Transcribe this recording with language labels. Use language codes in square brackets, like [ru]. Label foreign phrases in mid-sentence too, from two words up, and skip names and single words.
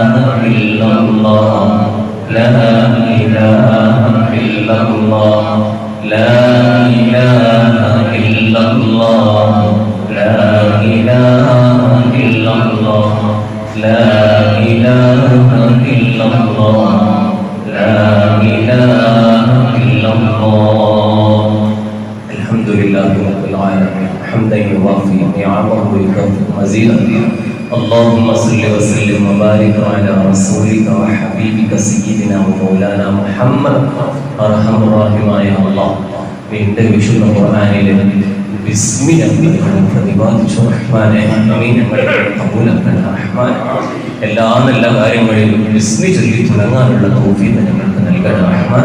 [ar] إلا الله لا إله إلا الله لا إله إلا الله لا إله إلا الله لا إله إلا الله لا إله إلا الله. الحمد لله رب العالمين حمدا يوافي نعمه ويكافئ مزيده. اللهم صل وسلم وبارك على رسولك وحبيبك سيدنا ومولانا محمد. [ml] അർഹം റഹീമായ അല്ലാഹ്, നിന്റെ വിശുദ്ധ ഖുർആനിലെ ബിസ്മി ഞങ്ങൾ പ്രതിപാദിച്ചു റഹ്മാനെ. ആമീൻ. ഞങ്ങളെ കബൂലാക്കണേ റഹ്മാൻ. എല്ലാ നല്ല കാര്യങ്ങളിലും ബിസ്മി ചൊല്ലി തുടങ്ങാനുള്ള തൗഫീഖ് ഞങ്ങൾക്ക് നൽകണേ റഹ്മാൻ.